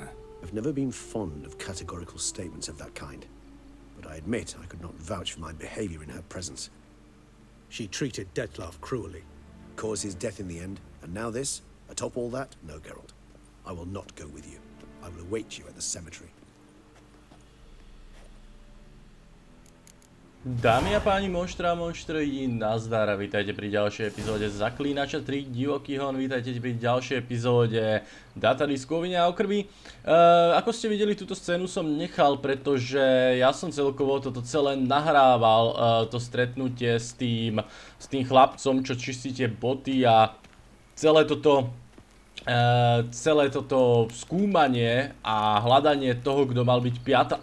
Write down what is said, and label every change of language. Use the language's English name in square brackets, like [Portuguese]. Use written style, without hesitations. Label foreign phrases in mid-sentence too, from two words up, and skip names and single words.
[English] I've never been fond of categorical statements of that kind, but I admit I could not vouch for my behavior in her presence. She treated Detloff cruelly, caused his death in the end, and now this? Atop all that? No, Geralt. I will not go with you. I will await you at the cemetery. [Slovak] Dámy a páni, monštra a monštry, nazdar a vítajte pri ďalšej epizóde Zaklínača 3 divoký hon, vítajte pri ďalšej epizóde Datadisku o Víne a o Krvi. Ako ste videli, túto scénu som nechal, pretože ja som celkovo toto celé nahrával, to stretnutie s tým chlapcom, čo čistíte boty a celé toto skúmanie a hľadanie toho, kto mal byť 5.